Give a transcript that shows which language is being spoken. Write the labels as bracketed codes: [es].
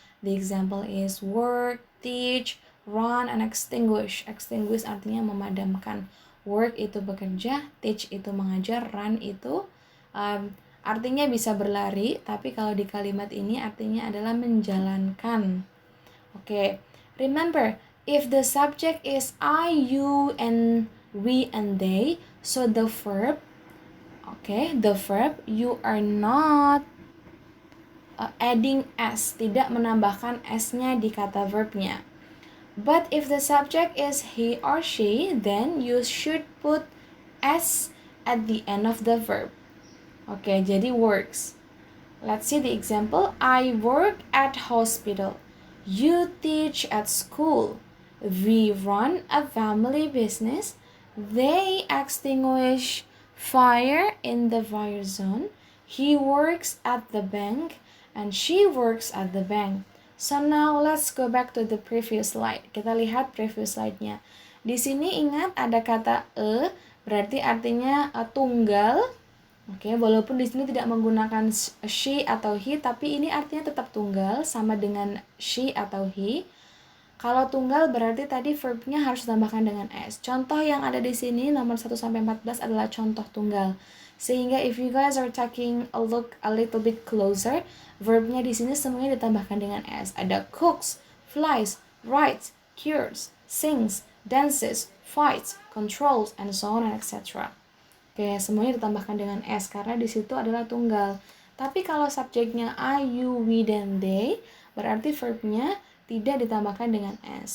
[en] The example is work, teach, run, and extinguish. [id] Extinguish artinya memadamkan. Work itu bekerja, teach itu mengajar, run itu artinya bisa berlari, tapi kalau di kalimat ini artinya adalah menjalankan. [en] Oke, remember, if the subject is I, you, and we, and they, so the verb, the verb, you are not adding s, [id] tidak menambahkan s-nya di kata verbnya. [en] But if the subject is he or she, then you should put s at the end of the verb. Oke, jadi works. Let's see the example. I work at hospital. You teach at school. We run a family business. They extinguish fire in the fire zone. He works at the bank and she works at the bank. So now let's go back to the previous slide. [id] Kita lihat previous slide-nya. Di sini ingat ada kata berarti artinya tunggal. Oke, walaupun di sini tidak menggunakan she atau he, tapi ini artinya tetap tunggal sama dengan she atau he. Kalau tunggal berarti tadi verbnya harus ditambahkan dengan s. Contoh yang ada di sini nomor 1 sampai 14 adalah contoh tunggal. [en] Sehingga if you guys are taking a look a little bit closer, [id] verbnya di sini semuanya ditambahkan dengan s. Ada cooks, flies, writes, cures, sings, dances, fights, controls, [en] and so on and etc. [id] Oke, semuanya ditambahkan dengan s karena di situ adalah tunggal. Tapi kalau subjeknya I, you, we, dan they, berarti verbnya tidak ditambahkan dengan s.